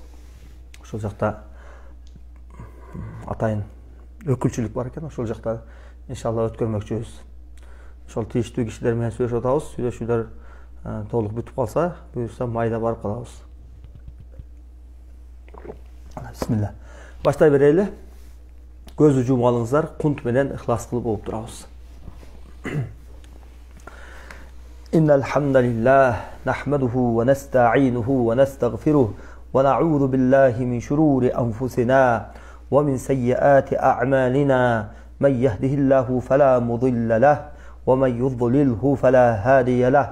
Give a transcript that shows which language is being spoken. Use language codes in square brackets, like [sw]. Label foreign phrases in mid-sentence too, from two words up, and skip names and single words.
[ky] Ошол жакта атайын өкүлчүлүк бар экен, ошол жакта иншалла өткөрмөкчүбүз. Ошол тийиштүү кишилер менен сүйлөшүп атабыз. Сүйлөшүүлөр толук бүтүп калса, буюрса майда барып калабыз. Бисмилла. Баштай берели. Көздү жумуп алыңыздар, кунт менен ихлас кылып окуп турабыз. [ar] إن الحمد لله نحمده ونستعينه ونستغفره ونعوذ بالله من شرور أنفسنا ومن سيئات أعمالنا. من يهده الله فلا مضل له ومن يضلله فلا هادي له.